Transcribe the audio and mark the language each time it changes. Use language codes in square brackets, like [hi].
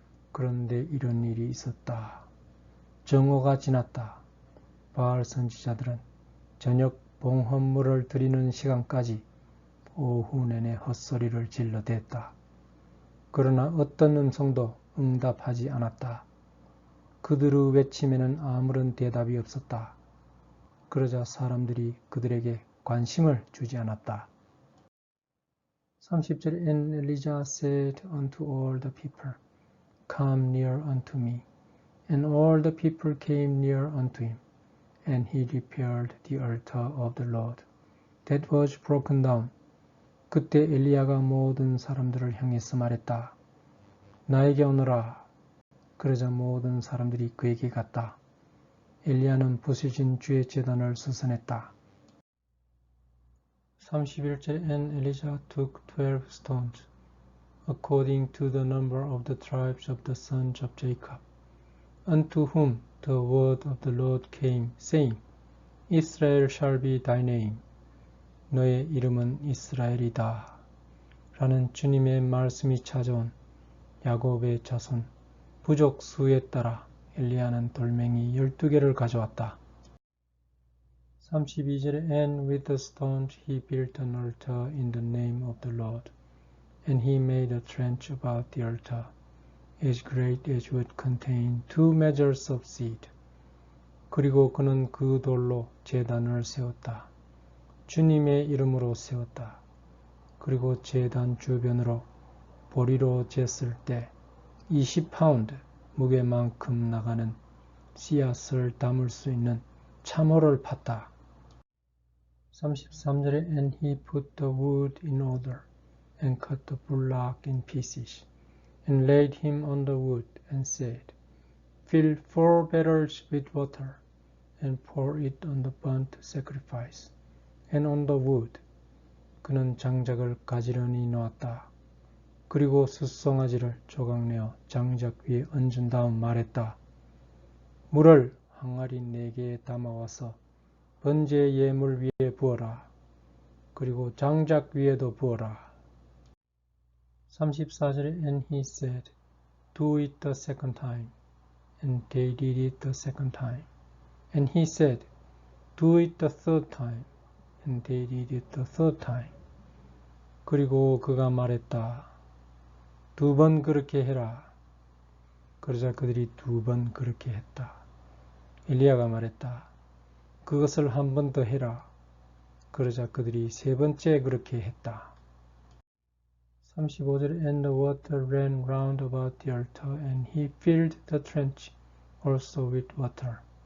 [ko] 그런데 이런 일이 있었다. 정오가 지났다. 바알 선지자들은 저녁 봉헌물을 드리는 시간까지 오후 내내 헛소리를 질러댔다. 그러나 어떤 음성도 응답하지 않았다. 그들의 외침에는 아무런 대답이 없었다. 그러자 사람들이 그들에게 관심을 주지 않았다. 30절에 [en] And Elijah said unto all the people, Come near unto me. And all the people came near unto him. And he repaired the altar of the Lord that was broken down. [ko] 그때 엘리야가 모든 사람들을 향해서 말했다. 나에게 오너라. 그러자 모든 사람들이 그에게 갔다. 엘리야는 부서진 주의 제단을 수선했다. 31절에 [en] And Elijah took 12 stones, according to the number of the tribes of the sons of Jacob, unto whom the word of the Lord came, saying, Israel shall be thy name. [ko] 너의 이름은 이스라엘이다. 라는 주님의 말씀이 찾아온 야곱의 자손 부족 수에 따라 엘리야는 돌멩이 12개를 가져왔다. 32절에 [en] And with the stones he built an altar in the name of the Lord, and he made a trench about the altar, as great as would contain 2 measures of seed. [ko] 그리고 그는 그 돌로 제단을 세웠다. 주님의 이름으로 세웠다. 그리고 제단 주변으로 보리로 쟀을 때 20파운드 무게만큼 나가는 씨앗을 담을 수 있는 참호를 팠다. 33절에 [en] And he put the wood in order, and cut the bullock in pieces, and laid him on the wood, and said, Fill 4 barrels with water, and pour it on the burnt sacrifice, and on the wood. [ko] 그는 장작을 가지런히 놓았다. 그리고 숫송아지를 조각내어 장작 위에 얹은 다음 말했다. 물을 항아리 4개에 담아와서 번제 예물 위에 부어라. 그리고 장작 위에도 부어라. 34절에 [en] And he said, Do it the second time. And they did it the second time. And he said, Do it the third time. And they did it the third time. [ko] 그리고 그가 말했다. 2번 그렇게 해라. 그러자 그들이 2번 그렇게 했다. 엘리야가 말했다. 그것을 1번 더 해라. 그러자 그들이 3번째 그렇게 했다. 35절에 [en] And the water ran round about the altar, and he filled the trench also with water.